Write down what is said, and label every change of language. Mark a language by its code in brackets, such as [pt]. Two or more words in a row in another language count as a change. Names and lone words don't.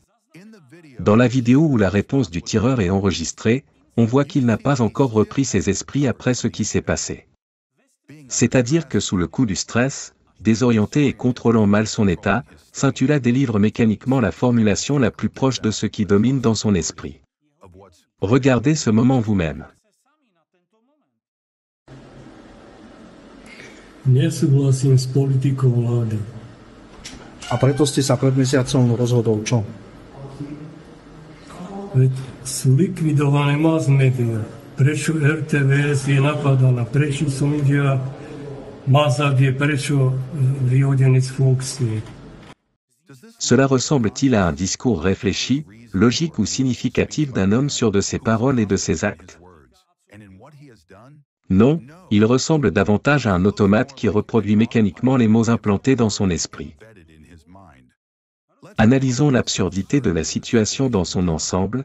[fr] Dans la vidéo où la réponse du tireur est enregistrée, on voit qu'il n'a pas encore repris ses esprits après ce qui s'est passé. C'est-à-dire que sous le coup du stress, désorienté et contrôlant mal son état, Cintula délivre mécaniquement la formulation la plus proche de ce qui domine dans son esprit. Regardez ce moment vous-même. [sk] Nesúhlasím s politikou vlády. A preto ste sa pred mesiacom rozhodol čo? Veď sú likvidované [en] mass media. [sk] Prečo RTVS je napadaná? Prečo som India Mazak je prečo vyhodený z funkcie? [fr] Cela ressemble-t-il à un discours réfléchi, logique ou significatif d'un homme sûr de ses paroles et de ses actes? Non, il ressemble davantage à un automate qui reproduit mécaniquement les mots implantés dans son esprit. Analysons l'absurdité de la situation dans son ensemble.